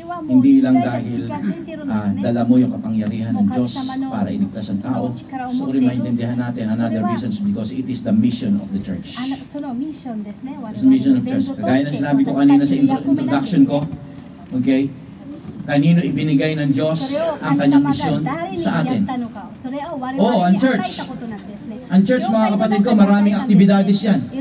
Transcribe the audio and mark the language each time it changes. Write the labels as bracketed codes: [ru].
[tl] Hindi lang dahil dala mo yung kapangyarihan ng Diyos para iligtas ang tao. So rin maintindihan natin, [en] another reason is because it is the mission of the church. It's the mission of the church. [tl] Kagaya na sinabi ko kanina sa introduction ko, okay? Kanino ibinigay ng Diyos ang kanyang misyon sa atin? Oh, ang church. Ang church, mga kapatid ko, maraming aktibidades yan.